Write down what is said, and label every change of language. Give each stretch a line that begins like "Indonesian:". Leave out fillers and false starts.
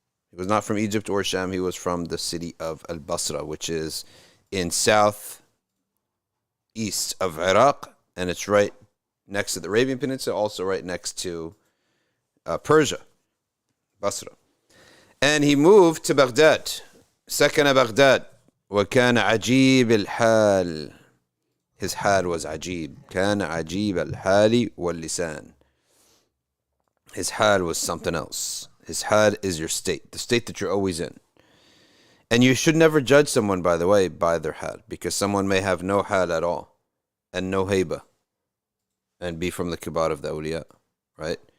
English: He was not from Egypt or Sham. He was from the city of al-Basra, which is in southeast of Iraq, and it's right next to the Arabian Peninsula, also right next to Persia, Basra. And he moved to Baghdad.
Arabic: سكن بغداد وكان عجيب الحال.
English: His حال was عجيب.
Arabic: كان عجيب الحال واللسان.
English: His حال was something else. His حال is your state, the state that you're always in. And you should never judge someone, by the way, by their حال, because someone may have no حال at all and no هيبة and be from the kibar of the awliya, right?